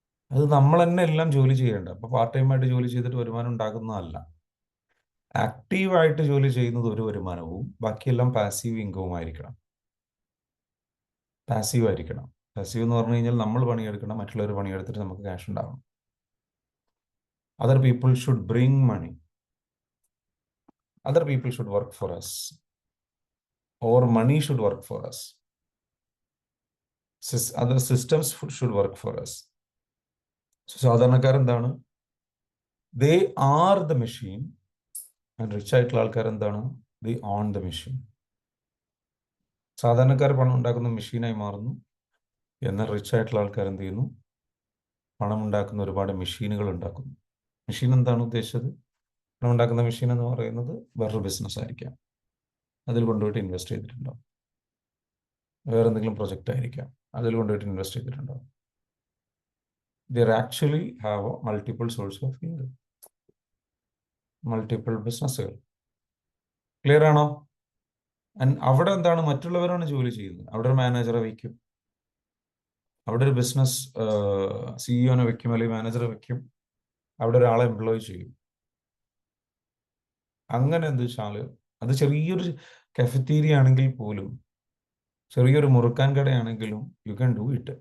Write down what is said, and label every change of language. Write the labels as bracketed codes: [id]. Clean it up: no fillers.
[ml] അത് നമ്മൾ തന്നെ എല്ലാം ജോലി ചെയ്യേണ്ട. അപ്പൊ പാർട്ട് ടൈം ആയിട്ട് ജോലി ചെയ്തിട്ട് വരുമാനം ഉണ്ടാക്കുന്നതല്ല. ആക്റ്റീവായിട്ട് ജോലി ചെയ്യുന്നത് ഒരു വരുമാനവും, ബാക്കിയെല്ലാം പാസീവ് ഇൻകവും ആയിരിക്കണം. പാസീവ് ആയിരിക്കണം. പാസീവ് എന്ന് പറഞ്ഞു കഴിഞ്ഞാൽ നമ്മൾ പണിയെടുക്കണം, മറ്റുള്ളവർ പണിയെടുത്തിട്ട് നമുക്ക് ക്യാഷ് ഉണ്ടാവണം. [en] Other people should bring money. Other people should work for us, or money should work for us. Other systems should work for us. So [ml] സാധാരണക്കാർ എന്താണ്? [en] They are the machine. [ml] And rich ആയിട്ടുള്ള ആൾക്കാർ എന്താണ്? [en] They own the machine. [ml] സാധാരണക്കാർ പണം ഉണ്ടാക്കുന്ന മെഷീനായി മാറുന്നു, എന്നാൽ റിച്ച് ആയിട്ടുള്ള ആൾക്കാർ എന്ത് ചെയ്യുന്നു? പണം ഉണ്ടാക്കുന്ന ഒരുപാട് മെഷീനുകൾ ഉണ്ടാക്കുന്നു. മെഷീൻ എന്താണ് ഉദ്ദേശിച്ചത്? പണം ഉണ്ടാക്കുന്ന മെഷീൻ എന്ന് പറയുന്നത് വേറൊരു ബിസിനസ് ആയിരിക്കാം, അതിൽ കൊണ്ടുപോയിട്ട് ഇൻവെസ്റ്റ് ചെയ്തിട്ടുണ്ടാവും. വേറെ എന്തെങ്കിലും പ്രൊജക്റ്റ് ആയിരിക്കാം, അതിൽ കൊണ്ടുപോയിട്ട് ഇൻവെസ്റ്റ് ചെയ്തിട്ടുണ്ടാവും. [en] They actually have a multiple source of income, [ml] multiple ബിസിനസ്സുകൾ. ക്ലിയർ ആണോ? അവിടെ എന്താണ്? മറ്റുള്ളവരാണ് ജോലി ചെയ്യുന്നത്. അവിടെ ഒരു മാനേജറെ വയ്ക്കും, അവിടെ ഒരു ബിസിനസ് സിഇഒനെ വെക്കും, അല്ലെങ്കിൽ മാനേജറെ വെക്കും, അവിടെ ഒരാളെ എംപ്ലോയ് ചെയ്യും. അങ്ങനെ എന്താ വെച്ചാൽ അത് ചെറിയൊരു കഫറ്റീരിയ ആണെങ്കിൽ പോലും, ചെറിയൊരു മുറുക്കാൻ കടയാണെങ്കിലും [en] You can do it.